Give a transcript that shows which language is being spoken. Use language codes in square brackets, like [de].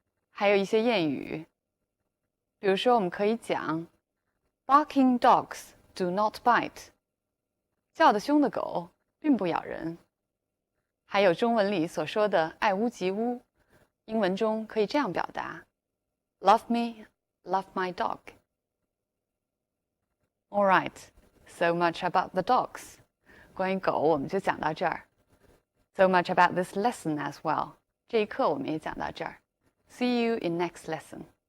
[zh] 还有一些谚语，比如说我们可以讲 [en] barking dogs do not bite， [zh] 叫得凶的狗并不咬人。还有中文里所说的爱屋及乌，英文中可以这样表达 [en] Love me, love my dog. All right, so much about the dogs. [zh] 关于狗我们就讲到这儿。 [en] So much about this lesson as well. [zh] 这一课我们也讲到这儿。 [en] See you in next lesson.